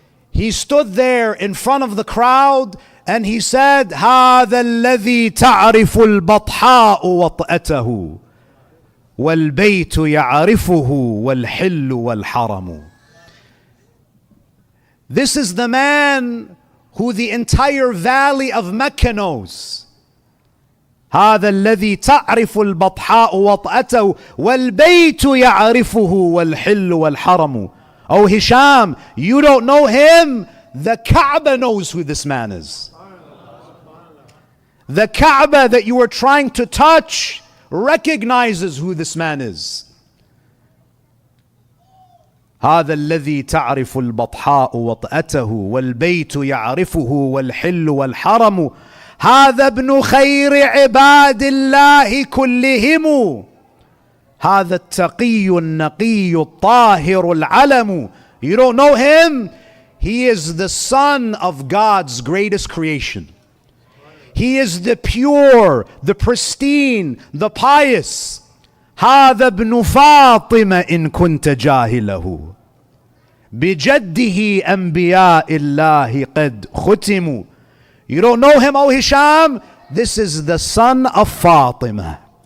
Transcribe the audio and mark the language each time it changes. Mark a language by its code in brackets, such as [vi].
[en] He stood there in front of the crowd and he said, [ar] "هذا الذي تعرف البطحاء وطأته والبيت يعرفه والحل والحرم." [en] This is the man who the entire valley of Mecca knows. [ar] هذا الذي تعرف البطحاء وطأته والبيت يعرفه والحل والحرم. [en] Oh Hisham, you don't know him. The Kaaba knows who this man is. The Kaaba that you were trying to touch recognizes who this man is. [ar] هذا الذي تعرف البطحاء وطأته والبيت يعرفه والحل والحرم. هذا ابن خير عباد الله كلهم. هذا التقي النقي الطاهر العلم. [en] You don't know him? He is the son of God's greatest creation. He is the pure, the pristine, the pious. [ar] هذا ابن فاطمة إن كنت جاهله. بجده أنبياء الله قد ختموا. [en] You don't know him, O Hisham? This is the son of Fatima.